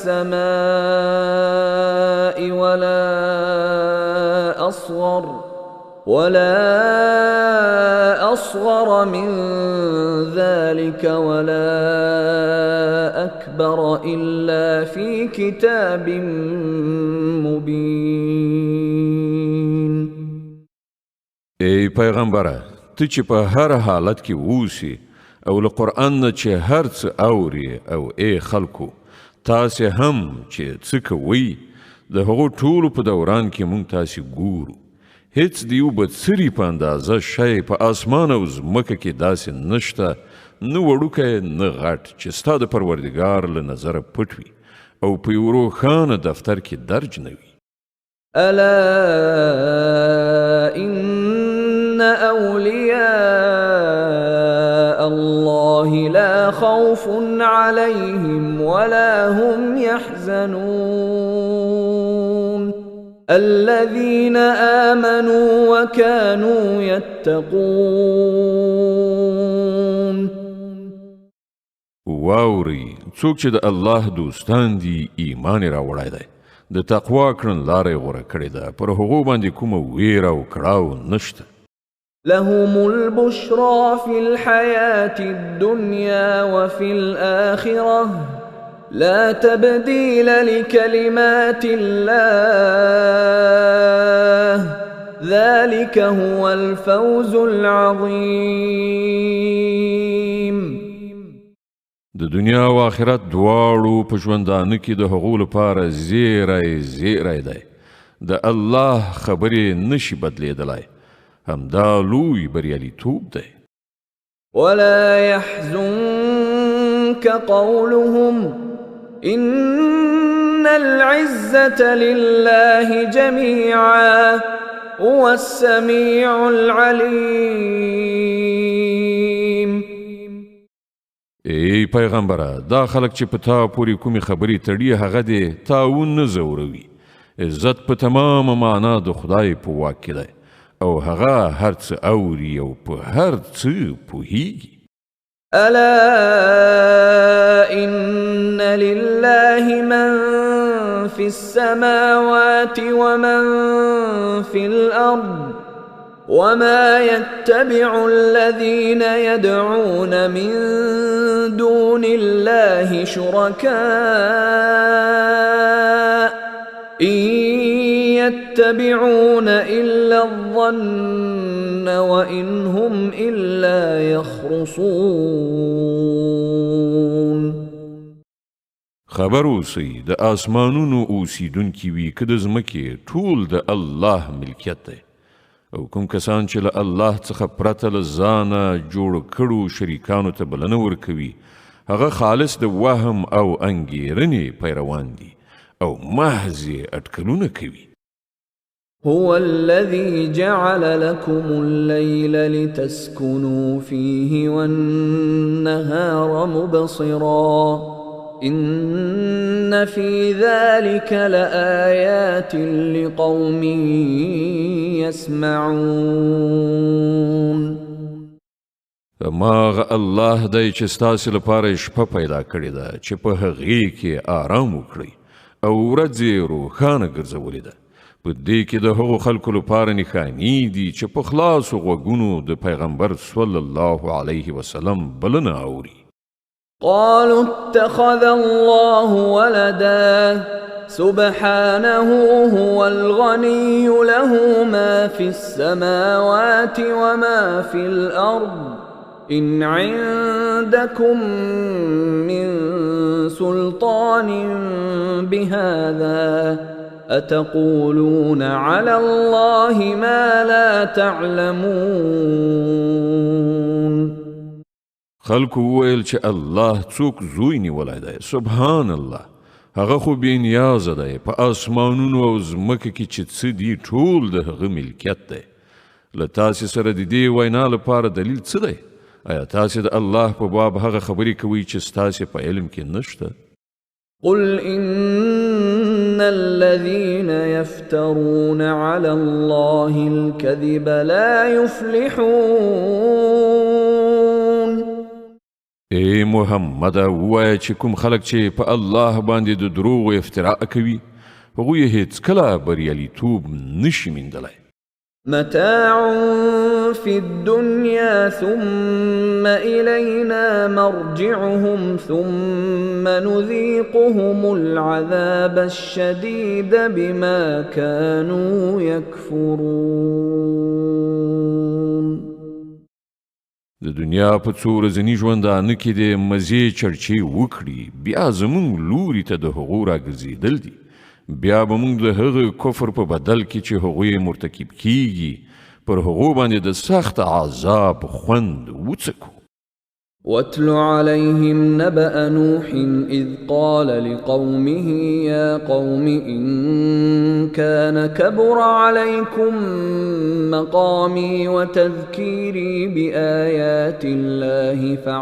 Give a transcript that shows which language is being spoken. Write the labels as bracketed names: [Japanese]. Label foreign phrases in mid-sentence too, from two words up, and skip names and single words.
[Arabic] السماء ولا أصغر من ذلك ولا أكبر إلا في كتاب مبين. [Pashto] ای پیغمبره، ته چې په هر حالت کې اوسې او له قرآن نه چې هر څه اوري، او ای خلکو تاسې هم چې څه کوئ، د هغو ټولو په دوران کې مونږ تاسې ګورو. هیڅ د یو بدسري په اندازه شی په اسمان او ځمکه کې داسې نشته، نه وړوکی نه غټ چې ستا د پروردګار له نظره پټ وي او په یو روښانه دفتر کې درج نه وي. [Arabic] ألا إن أولياء الله لا خوف عليهم ولا هم يحزنون الذين آمنوا وكانوا يتقون. [Pashto] واوري څوک چې د الله دوستان دي، ایمان راوړی دی، د تقوا کړنلاره غوره کړې ده، پر هغو باندې کومه ویره او کړاو نشته. [Arabic] لهم البشرى في الحياة الدنيا وفي الآخرة لا تبديل لكلمات الله ذلك هو الفوز العظيم. [Pashto] د دنیا او آخرت دواړو په ژوندانه کې د هغو لپاره زیری دی. د الله خبرې نشي بدلیدلی، همدا لوی بریالیتوب دی. [Arabic] ولا يحزنك قولهم إن العزة لله جميعا هو السميع العليم. [Pashto] ای پیغمبره، دا خلک چې په تا پورې کومې خبرې تړي هغه دې تاون نه ځوروي. عزت په تمامه معنا د خدای په واک کې دی او هغه هر څه اوري او په هر څه پوهیږي. [Arabic] ألا إن لله من في السماوات ومن في الأرض وما يتبع الذين يدعون من دون الله شركاء إن يتبعون إلا الظن وإن هم إلا يخرصون. [Pashto] خبر اوسئ، د آسمانونو اوسیدونکي وي که د ځمکې، ټول د الله ملکیت دی، او کوم کسان چې له الله څخه پرته له ځانه جوړ کړو شریکانو ته بلنه ورکوي، هغه خالص د وهم او انګیرنې پیروان دي او محض اټکلونه کوي. [Arabic] هو الذي جعل لكم الليل لتسكنوا فيه والنهار مبصرا إن في ذلك لآيات لقوم يسمعون. [Pashto] ماغ الله دی چې ستاسې لپاره شپه پیدا کړې ده چې په هغې کې آرام وکړئ او ورځ یې روښانه ګرځولې ده. په دې کې د هغو خلکو لپاره نښانې دي چې په خلاصو غوږونو د پیغمبر [Arabic] صلی الله علیه وسلم [Pashto] بلنه اوري. [Arabic] قالوا اتخذ الله ولدا سبحانه هو الغني له ما في السماوات وما في الأرض إن عندكم من سلطان بهذا أتقولون على الله ما لا تعلمون. [Pashto] خلکو وویل چې الله څوک زوی نیولی دی، [Arabic] سبحان الله، [Pashto] هغه خو بې نیازه دی، په آسمانونو او ځمکه کې چې څه دي ټول د هغه ملکیت دی. له تاسې سره د دې وینا لپاره دلیل څه دی؟ آیا تاسې د الله په باب هغه خبرې کوئ چې ستاسې په علم کې نشته؟ [Arabic] قل إن الذين يفترون على الله الكذب لا يفلحون. [Pashto] اے محمد ووایه چې کوم خلک چې په الله باندې د دروغ افتراء کوي هغوی هیڅ کله بریالیتوب نشي موندلی. [Arabic] متاع في الدنيا ثم إلينا مرجعهم ثم نذيقهم العذاب الشديد بما كانوا يكفرون. [Pashto] د دنیا په څو ورځني ژوندانه کې د مزې چړچې وکړي بیا زموږ لوري ته د هغو راګرځېدل دي. بیا به موږ د هغه کفر په بدل کې چې هغوی مرتکب کیږي پر هغو باندې د سخت عذاب خوند وڅکو. [Arabic] واتل عليهم نبأ نوح إذ قال لقومه يا قوم إن كان كبر عليكم مقامي وتذكيري بآيات الله